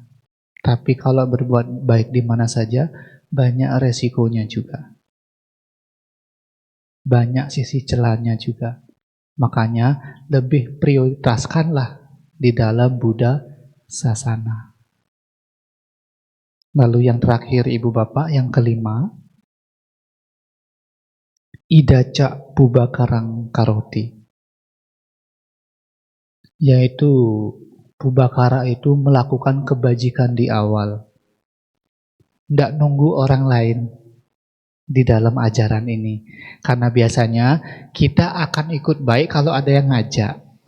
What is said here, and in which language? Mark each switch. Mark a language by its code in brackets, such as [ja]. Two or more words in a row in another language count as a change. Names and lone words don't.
[id] Tapi kalau berbuat baik di mana saja, banyak resikonya juga. Banyak sisi celahnya juga. Makanya lebih prioritaskanlah di dalam Buddha sasana. Lalu yang terakhir Ibu Bapak, yang kelima, [pi] idaca pubakarang karoti. [id] Yaitu pubakara itu melakukan kebajikan di awal. Tidak nunggu orang lain di dalam ajaran ini. Karena biasanya kita akan ikut baik kalau ada yang ngajak.